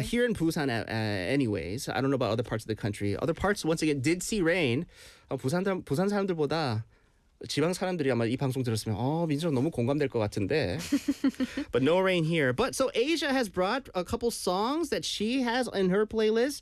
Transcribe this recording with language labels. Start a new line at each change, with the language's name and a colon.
English: Here in Busan, anyways, I don't know about other parts of the country. Other parts, once again, did see rain.
Korean: 부산 사람들보다 지방 사람들이 아마 이 방송 들었으면 민수 너무 공감될 것 같은데.
English: But no rain here. But so Asia has brought a couple songs that she has in her playlist